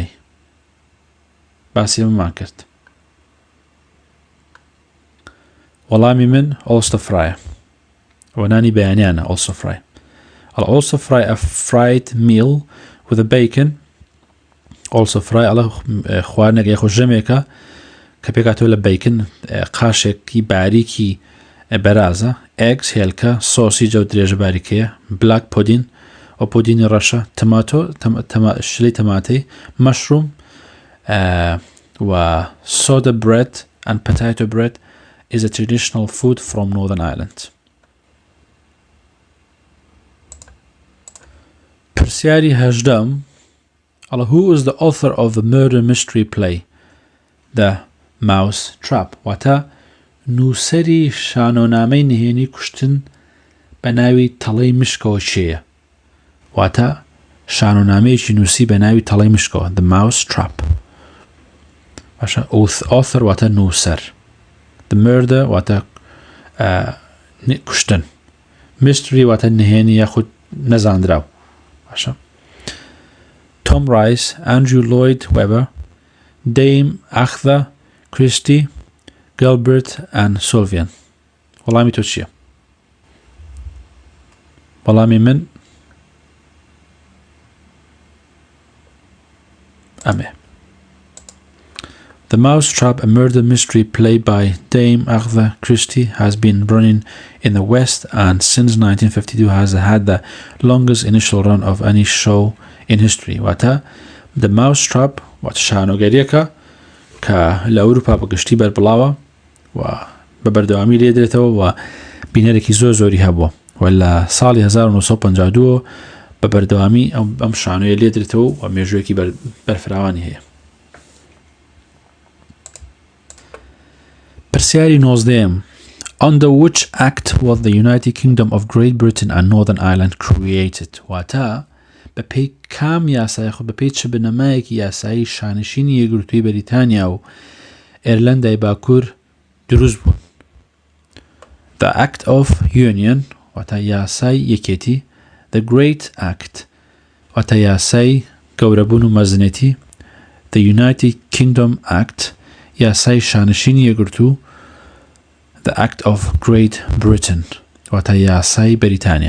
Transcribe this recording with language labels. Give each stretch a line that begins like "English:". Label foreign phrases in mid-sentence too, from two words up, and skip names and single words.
Central Kurdish: باسی ئەمەمان کرد. وەڵامی من Ulster fry ونانی بەیانیانە Ulster fry.
English: Ulster fry a fried meal with a bacon.
Central Kurdish: Ulster fry ئەڵە خواردنێک یاخۆ ژەمێکە کە پێکاتەوە لە بیکن قاشێکی باریکی بەرازە eggs هێلکە سۆسیجە و درێژە باریکەیە
English: black pudding
Central Kurdish: و پودینی ڕەشە تەماتۆ شلەی تەماتەی mushroom و
English: soda bread and potato bread is a traditional food from Northern Ireland.
Central Kurdish: پرسیاری هەژدەم ئەڵە
English: who is the author of the murder mystery play The Mouse Trap؟
Central Kurdish: واتە نووسەری شانۆنامەی نهێنی کوشتن بە ناوی تەڵەی مشکەوە چێیە؟ واتە شانۆنامەیەکی نووسی بە ناوی تەڵەی مشکەوە The Mouse Trap. باشە author واتە نووسەر،
English: The murder
Central Kurdish: واتە کوشتن، mystery واتە نهێنی یاخود نەزاندراو. باشە Tom Rice, Andrew Lloyd Webber, Dame Agatha Christie, Gilbert and Sullivan. وەڵامی تۆ چییە؟ وەڵامی من ئەمێ.
English: The Mouse Trap, a murder mystery play by Dame Agatha Christie, has been running in the West and since 1952 has had the longest initial run of any show in history.
Central Kurdish: واتە The Mouse Trap واتە شانۆگەریەکە کە لە ئەوروپا بەگشتی بەربڵاوە و بە بەردەوامی لێدرێتەوە و بینەرێکی زۆری هەبووە و لە ساڵی 1952 بە بەردەوامی ئەم شانۆیە لێدرێتەوە و مێژوویەکی بەرفراوانی هەیە. پرسیاری 19م
English: Under which act was the United Kingdom of Great Britain and Northern Ireland created؟
Central Kurdish: واتە بەپێی کام یاسای خۆ بەپێی چ بنەمایەکی یاسایی شانشینی یەکگرتووی بەریتانیا و ئێرلەندای باکوور دروست بوون؟ The Act of Union واتە یاسای یەکێتی، The Great Act واتە یاسای گەورەبوون و مەزنێتی، The United Kingdom Act یاسای شانشینی یەکگرتوو، The Act of Great Britain واتە یاسای بەریتانیا.